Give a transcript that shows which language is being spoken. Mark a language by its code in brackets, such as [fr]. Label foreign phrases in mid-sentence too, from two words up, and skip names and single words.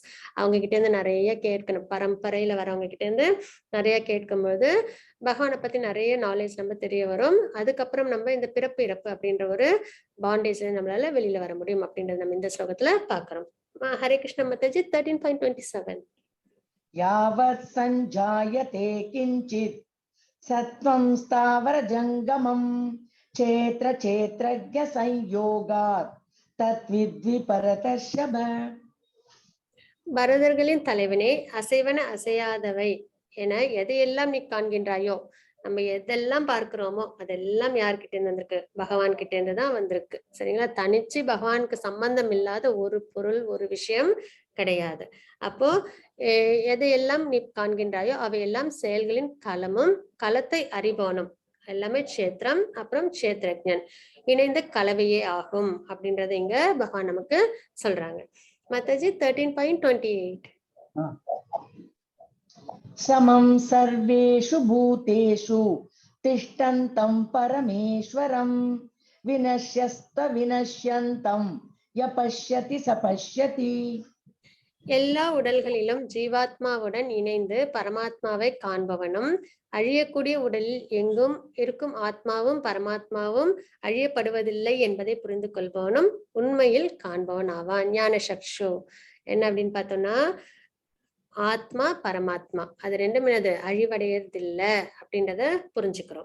[ta] அவங்க கிட்ட இருந்து நிறைய கேட்கணும், பரம்பரையில வரவங்க கிட்ட இருந்து நிறைய கேட்கும்போது பகவானை பத்தி நிறைய நாலேஜ் நம்ம தெரிய வரும். அதுக்கப்புறம் நம்ம இந்த பிறப்பு இறப்பு அப்படின்ற ஒரு பாண்டேஜ்ல நம்மளால வெளியில வர முடியும் அப்படின்றத நம்ம இந்த ஸ்லோகத்துல பாக்குறோம். ஹரே கிருஷ்ண மாதாஜி 13.27. [sa] यावत् सञ्जायते किञ्चित् सत्त्वं स्थावर जङ्गमं क्षेत्रज्ञ संयोगात् तद्विद्वि परतर्षभ. [ta] பரதர்களின் தலைவனே, அசைவன அசையாதவை என எதையெல்லாம் நீ காண்கின்றாயோ, நம்ம எதெல்லாம் பார்க்கிறோமோ அதெல்லாம் யார்கிட்ட இருந்து வந்திருக்கு, பகவான் கிட்ட இருந்து தான் வந்திருக்கு. சரிங்களா? தனிச்சு பகவானுக்கு சம்பந்தம் இல்லாத ஒரு பொருள் ஒரு விஷயம் கிடையாது. அப்போ எதையெல்லாம் நீ காண்கின்றாயோ அவையெல்லாம் செயல்களின் களமும் களத்தை அறிபவனும் எல்லாமே க்ஷேத்திரம் அப்புறம் க்ஷேத்ரஜன் இணைந்த கலவையே ஆகும் அப்படின்றத இங்க பகவான் நமக்கு சொல்றாங்க. மாதாஜி 13.28. [sa] समं सर्वेषु भूतेषु तिष्ठन्तं परमेश्वरं विनश्यन्तं य पश्यति स पश्यति. [ta] எல்லா உடல்களிலும் ஜீவாத்மாவுடன் இணைந்து பரமாத்மாவை காண்பவனும், அழியக்கூடிய உடலில் எங்கும் இருக்கும் ஆத்மாவும் பரமாத்மாவும் அழியப்படுவதில்லை என்பதை புரிந்து கொள்பவனும் உண்மையில் காண்பவன் ஆவான். [sa] ज्ञान चक्षु [ta] என்ன அப்படின்னு பார்த்தோம்னா, ஆத்மா பரமாத்மா அது ரெண்டும் என்னது, அழிவடையறதில்லை அப்படின்றத புரிஞ்சுக்கிறோம்.